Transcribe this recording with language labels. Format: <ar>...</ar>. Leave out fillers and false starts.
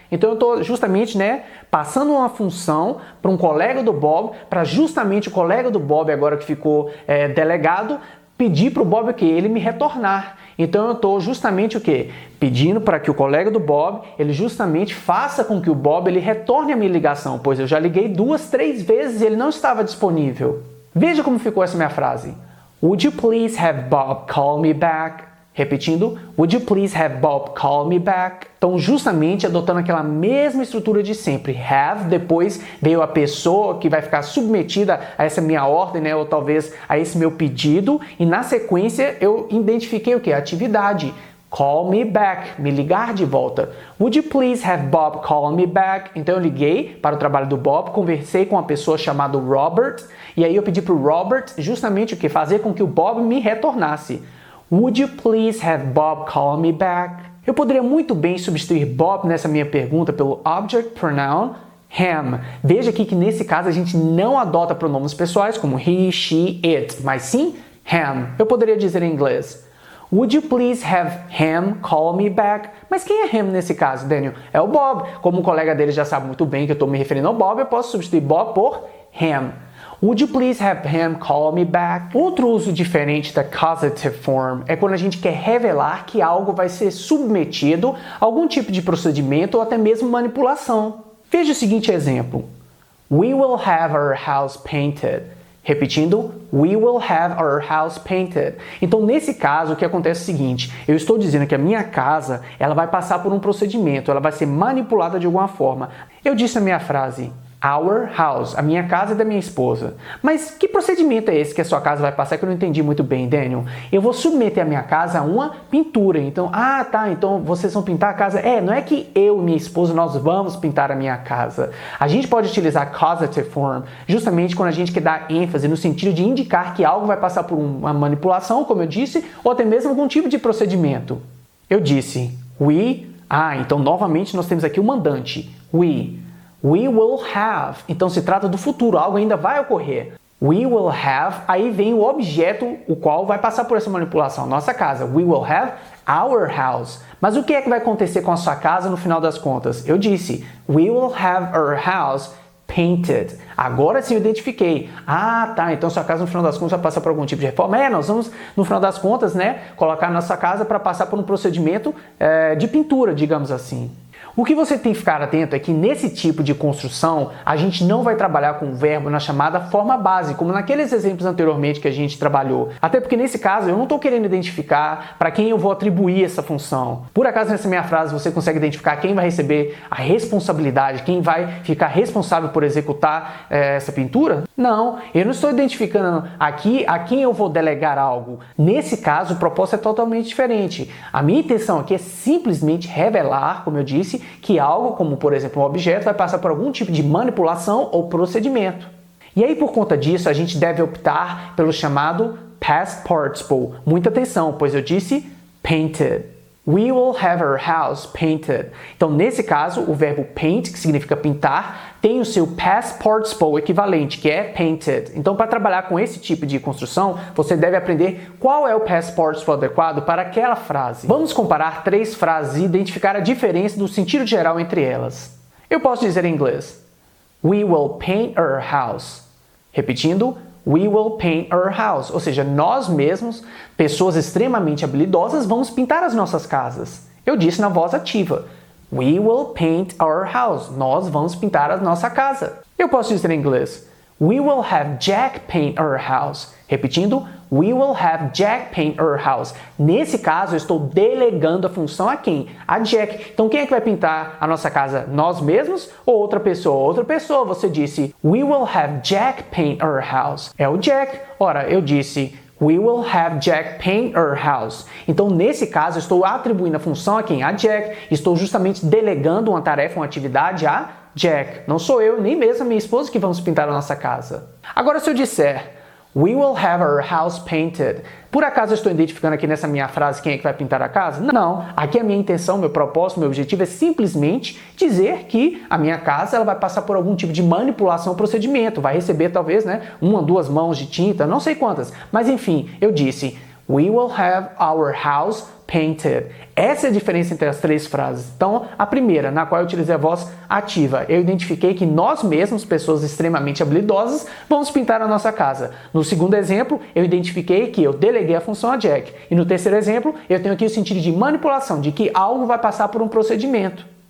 <pt>Então eu estou justamente passando uma função para um colega do Bob, para justamente o colega do Bob, agora que ficou delegado, pedir para o Bob que ele me retornar. Então eu estou justamente o quê? Pedindo para que o colega do Bob, ele justamente faça com que o Bob ele retorne a minha ligação, pois eu já liguei 2, 3 vezes e ele não estava disponível. Veja como ficou essa minha frase.</pt> <en>Would you please have Bob call me back?</en> <pt>Repetindo,</pt> <en>would you please have Bob call me back?</en> <pt>Então, justamente adotando aquela mesma estrutura de sempre. Have, depois veio a pessoa que vai ficar submetida a essa minha ordem, ou talvez a esse meu pedido. E na sequência eu identifiquei o que? A atividade.</pt> <en>Call me back,</en> <pt>me ligar de volta.</pt> <en>Would you please have Bob call me back?</en> <pt>Então eu liguei para o trabalho do Bob, conversei com uma pessoa chamada Robert. E aí eu pedi para o Robert justamente o que? Fazer com que o Bob me retornasse.</pt> <en>Would you please have Bob call me back?</en> <pt>Eu poderia muito bem substituir Bob nessa minha pergunta pelo object pronoun him. Veja aqui que nesse caso a gente não adota pronomes pessoais como he, she, it, mas sim him. Eu poderia dizer em inglês,</pt> <en>Would you please have him call me back?</en> <pt>Mas quem é him nesse caso, Daniel? É o Bob. Como o colega dele já sabe muito bem que eu estou me referindo ao Bob, eu posso substituir Bob por him.</pt> <en>Would you please have him call me back?</en> <pt>Outro uso diferente da causative form é quando a gente quer revelar que algo vai ser submetido a algum tipo de procedimento ou até mesmo manipulação. Veja o seguinte exemplo.</pt> <en>We will have our house painted.</en> <pt>Repetindo,</pt> <en>we will have our house painted.</en> <pt>Então, nesse caso, o que acontece é o seguinte, eu estou dizendo que a minha casa, ela vai passar por um procedimento, ela vai ser manipulada de alguma forma. Eu disse na minha frase,</pt> <en>Our house,</en> <pt>a minha casa e da minha esposa. Mas que procedimento é esse que a sua casa vai passar que eu não entendi muito bem, Daniel? Eu vou submeter a minha casa a uma pintura. Então, então vocês vão pintar a casa? Não é que eu e minha esposa nós vamos pintar a minha casa. A gente pode utilizar causative form justamente quando a gente quer dar ênfase no sentido de indicar que algo vai passar por uma manipulação, como eu disse, ou até mesmo algum tipo de procedimento. Eu disse, então novamente nós temos aqui o mandante.</pt> <en>We will have.</en> <pt>Então se trata do futuro, algo ainda vai ocorrer.</pt> <en>We will have,</en> <pt>aí vem o objeto, o qual vai passar por essa manipulação, nossa casa.</pt> <en>We will have our house.</en> <pt>Mas o que é que vai acontecer com a sua casa no final das contas? Eu disse,</pt> <en>we will have our house painted.</en> <pt>Agora sim eu identifiquei. Então sua casa no final das contas vai passar por algum tipo de reforma. Nós vamos no final das contas, colocar a nossa casa para passar por um procedimento de pintura, digamos assim. O que você tem que ficar atento é que nesse tipo de construção, a gente não vai trabalhar com o verbo na chamada forma base, como naqueles exemplos anteriormente que a gente trabalhou. Até porque nesse caso eu não estou querendo identificar para quem eu vou atribuir essa função. Por acaso nessa minha frase você consegue identificar quem vai receber a responsabilidade, quem vai ficar responsável por executar essa pintura? Não, eu não estou identificando aqui a quem eu vou delegar algo. Nesse caso o propósito é totalmente diferente. A minha intenção aqui é simplesmente revelar, como eu disse, que algo, como por exemplo um objeto, vai passar por algum tipo de manipulação ou procedimento. E aí por conta disso a gente deve optar pelo chamado past participle. Muita atenção, pois eu disse painted.</pt> <en>We will have our house painted.</en> <pt>Então nesse caso o verbo paint, que significa pintar, tem o seu past participle equivalente, que é painted. Então para trabalhar com esse tipo de construção, você deve aprender qual é o past participle adequado para aquela frase. Vamos comparar 3 frases e identificar a diferença do sentido geral entre elas. Eu posso dizer em inglês,</pt> <en>we will paint our house.</en> <pt>Repetindo,</pt> <en>we will paint our house.</en> <pt>Ou seja, nós mesmos, pessoas extremamente habilidosas, vamos pintar as nossas casas. Eu disse na voz ativa.</pt> <en>We will paint our house.</en> <pt>Nós vamos pintar a nossa casa. Eu posso dizer em inglês.</pt> <en>We will have Jack paint our house.</en> <pt>Repetindo,</pt> <en>we will have Jack paint our house.</en> <pt>Nesse caso, eu estou delegando a função a quem? A Jack. Então, quem é que vai pintar a nossa casa? Nós mesmos ou outra pessoa? Outra pessoa, você disse,</pt> <en>we will have Jack paint our house.</en> <pt>É o</pt> <en>Jack.</en> <pt>Ora, eu disse,</pt> <en>we will have Jack paint our house.</en> <pt>Então, nesse caso, eu estou atribuindo a função a quem? A Jack. Estou justamente delegando uma tarefa, uma atividade a Jack. Não sou eu, nem mesmo a minha esposa que vamos pintar a nossa casa. Agora, se eu disser,</pt> <en>we will have our house painted.</en> <pt>Por acaso eu estou identificando aqui nessa minha frase quem é que vai pintar a casa? Não. Aqui a minha intenção, meu propósito, meu objetivo é simplesmente dizer que a minha casa ela vai passar por algum tipo de manipulação ou procedimento. Vai receber talvez, 1 ou 2 mãos de tinta, não sei quantas. Mas enfim, eu disse,</pt> <en>we will have our house painted.</en> <pt>Essa é a diferença entre as 3 frases. Então, a primeira, na qual eu utilizei a voz ativa, eu identifiquei que nós mesmos, pessoas extremamente habilidosas, vamos pintar a nossa casa. No segundo exemplo, eu identifiquei que eu deleguei a função a Jack. E no terceiro exemplo, eu tenho aqui o sentido de manipulação, de que algo vai passar por um procedimento.</pt>